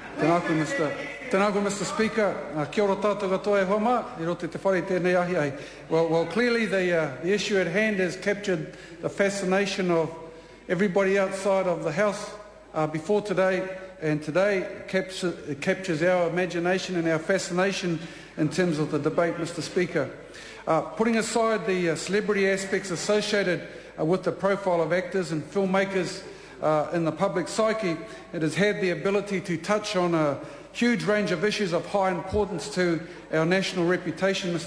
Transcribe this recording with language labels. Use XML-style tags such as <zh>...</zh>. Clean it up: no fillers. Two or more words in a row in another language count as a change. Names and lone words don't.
<mi>Tēnā Mr. Speaker. Kia ora tātou katoa e homa, I roto te whare tēnei ahi ai.</mi> <en>Well, clearly the issue at hand has captured the fascination of everybody outside of the House before today, and today captures our imagination and our fascination in terms of the debate, Mr. Speaker. Putting aside the celebrity aspects associated with the profile of actors and filmmakers in the public psyche, it has had the ability to touch on a huge range of issues of high importance to our national reputation, Mr.</en>